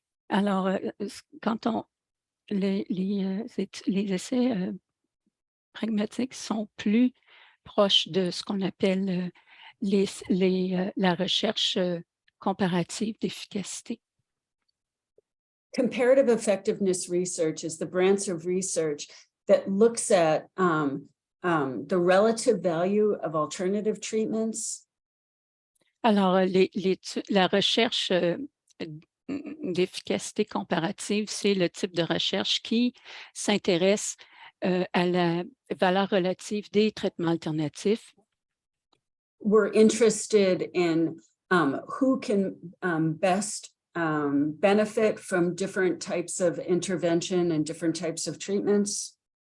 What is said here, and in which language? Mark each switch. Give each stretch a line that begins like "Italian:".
French: Alors, quand les essais pragmatiques sont plus proches de ce qu'on appelle la recherche comparative d'efficacité.
English: Comparative effectiveness research is the branch of research that looks at the relative value of alternative treatments.
French: Alors, la recherche d'efficacité comparative, c'est le type de recherche qui s'intéresse à la valeur relative des traitements alternatifs.
English: We're interested in who can best benefit from different types of intervention and different types of treatments.